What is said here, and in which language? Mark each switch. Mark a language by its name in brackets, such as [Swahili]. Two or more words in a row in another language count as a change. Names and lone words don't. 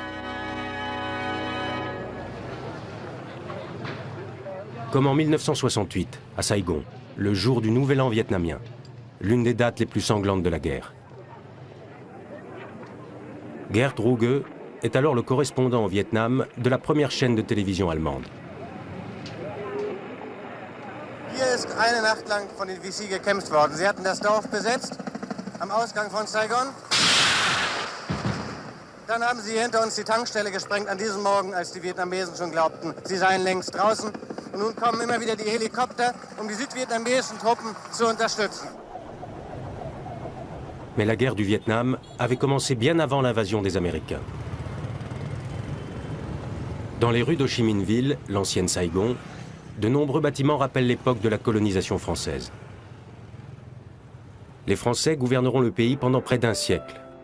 [French] Comme en 1968, à Saigon, le jour du Nouvel An vietnamien, l'une des dates les plus sanglantes de la guerre. Gert Ruge est alors le correspondant au Vietnam de la première chaîne de télévision allemande. [German] Hier ist eine Nacht lang von den VC gekämpft worden. Sie hatten das Dorf besetzt, am Ausgang von Saigon. Dann haben sie hinter uns die Tankstelle gesprengt an diesem Morgen, als die Vietnamesen schon glaubten, sie seien längst draußen. Und nun kommen immer wieder die Helikopter, um die südvietnamesischen Truppen zu unterstützen. [French] Mais la guerre du Vietnam avait commencé bien avant l'invasion des Américains. Dans les rues d'Ho Chi Minh Ville, l'ancienne Saigon, de nombreux bâtiments rappellent l'époque de la colonisation française. Les Français gouverneront le pays pendant près d'un siècle.